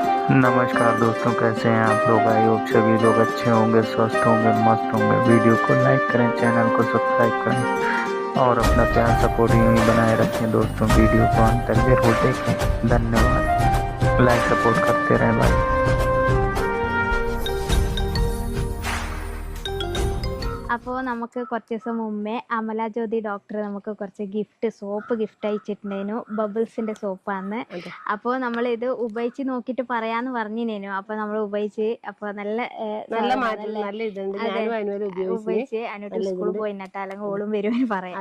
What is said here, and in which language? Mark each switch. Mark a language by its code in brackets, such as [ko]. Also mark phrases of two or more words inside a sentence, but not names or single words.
[hi] नमस्कार दोस्तों, कैसे हैं आप लोग। [en] I hope [hi] सभी लोग अच्छे होंगे, स्वस्थ होंगे, मस्त होंगे। वीडियो को लाइक करें, चैनल को सब्सक्राइब करें और अपना प्यार सपोर्ट यूं ही बनाए रखें दोस्तों। वीडियो को अंत तक जरूर देखें। धन्यवाद। [en] like support [hi] करते रहें भाई। [ml] അപ്പോൾ നമുക്ക് കുറച്ച് ദിവസം മുമ്പേ അമല ജ്യോതി ഡോക്ടർ നമുക്ക് കുറച്ച് [en] soap gift [ml] അയച്ചിട്ടുണ്ടായിരുന്നു. ബബിൾസിന്റെ സോപ്പാണ്. അപ്പോൾ നമ്മൾ ഇത് ഉപയോഗിച്ച് നോക്കിയിട്ട് പറയാന്ന് പറഞ്ഞിനേനു. അപ്പോൾ നമ്മൾ ഉപയോഗിച്ച് അപ്പോൾ ഉപയോഗിച്ച് അനുട്ട് സ്കൂളിൽ പോയിട്ടാ അല്ലെങ്കിൽ ഓളും വരുമെന്ന് പറയാം.